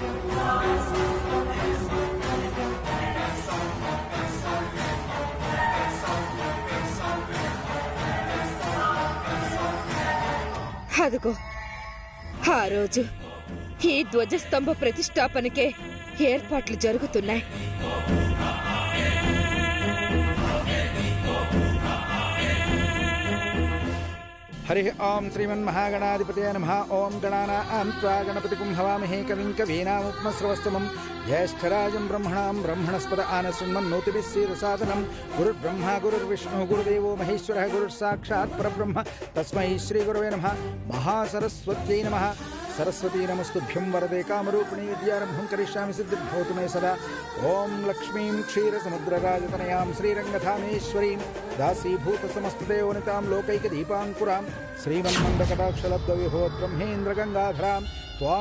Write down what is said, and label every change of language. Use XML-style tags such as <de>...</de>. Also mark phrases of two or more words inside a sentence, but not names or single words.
<te>అదిగో, ఆ రోజు ఈ ధ్వజస్తంభ ప్రతిష్టాపనకే ఏర్పాట్లు జరుగుతున్నాయి.</te> <sa>हरि ओं श्रीमन्महागणाधिपतये नमः। ओं गणानां त्वा गणपतिं हवामहे कविं कवीनामुपमश्रवस्तमं ज्येष्ठराजं ब्रह्मणां ब्रह्मणस्पद आनशृण्वन्नोतिभिः सीदसादनं। गुरुर्ब्रह्मा गुरुर्विष्णुः गुरुदेवो महेश्वरः गुरुर्साक्षात् परब्रह्म तस्मै श्रीगुरवे नमः। महासरस्वत्यै नमः। సరస్వతీ నమస్తుభ్యం వరదే కామరూపిణి విద్యారంభం కరిష్యామి సిద్ధిర్భవతు మే సదా. ఓం లక్ష్మీం క్షీరసముద్రరాజతనయాం శ్రీరంగధామేశ్వరీం దాసీభూత సమస్తదేవనితాం లోకైకదీపాంకురాం శ్రీమన్మందకటాక్షలబ్ధవిభవత్ బ్రహ్మేంద్ర గంగాధరాం త్వాం</sa>